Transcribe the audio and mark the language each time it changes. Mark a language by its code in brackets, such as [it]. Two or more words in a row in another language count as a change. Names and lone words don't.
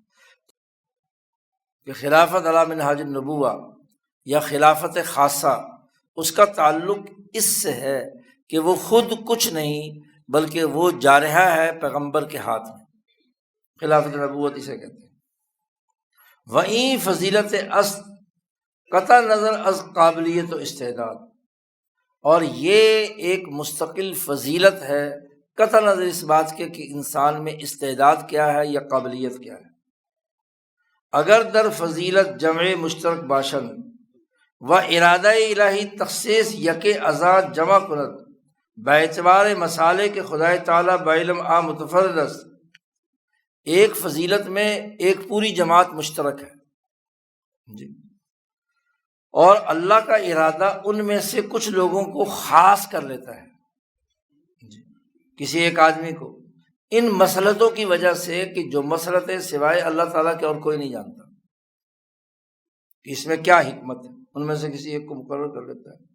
[ur] کہ خلافت [ar] علی منہاج النبوہ [ur] یا خلافت خاصہ، اس کا تعلق اس سے ہے کہ وہ خود کچھ نہیں بلکہ وہ جارحہ ہے پیغمبر کے ہاتھ میں، خلافت نبوت اسے کہتے ہیں۔ [fa] وہیں فضیلت اصل قطع نظر از قابلیت و استعداد، [ur] اور یہ ایک مستقل فضیلت ہے قطع نظر اس بات کے کہ انسان میں استعداد کیا ہے یا قابلیت کیا ہے۔ [fa] اگر در فضیلت جمع مشترک باشند و ارادہ الہی تخصیص یک اعضاء جمع کند باعتبار مسالے کے خدا تعالیٰ بعلم آ متفرد است، [ur] ایک فضیلت میں ایک پوری جماعت مشترک ہے اور اللہ کا ارادہ ان میں سے کچھ لوگوں کو خاص کر لیتا ہے، کسی ایک آدمی کو ان مسلطوں کی وجہ سے کہ جو مسلطیں سوائے اللہ تعالیٰ کے اور کوئی نہیں جانتا کہ اس میں کیا حکمت ہے، ان میں سے کسی ایک کو مقرر کر لیتا ہے۔